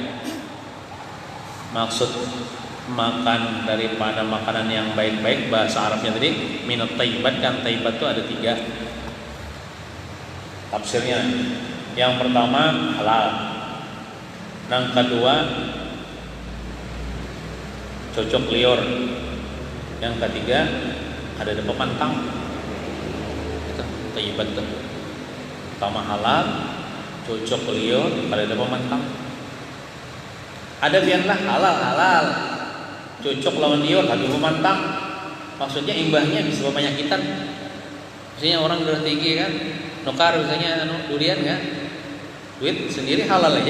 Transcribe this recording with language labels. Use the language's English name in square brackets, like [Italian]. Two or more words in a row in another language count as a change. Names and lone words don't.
[Indonesian] Maksud makan daripada makanan yang baik-baik, bahasa Arabnya tadi [Arabic] minat thayyibat, [Indonesian] kan thayyibat itu ada 3 tafsirnya. Yang pertama halal, yang kedua cocok liur, yang ketiga ada pemantang. Itu thayyibat tuh. Pertama halal, cocok liur, ada pemantang. Ada biarlah halal, cocok lawan liur, tapi pemantang. [Banjar] Maksudnya imbahnya bisa penyakitan. Maksudnya orang udah tinggi kan, nukar misalnya durian kan, duit sendiri halal aja.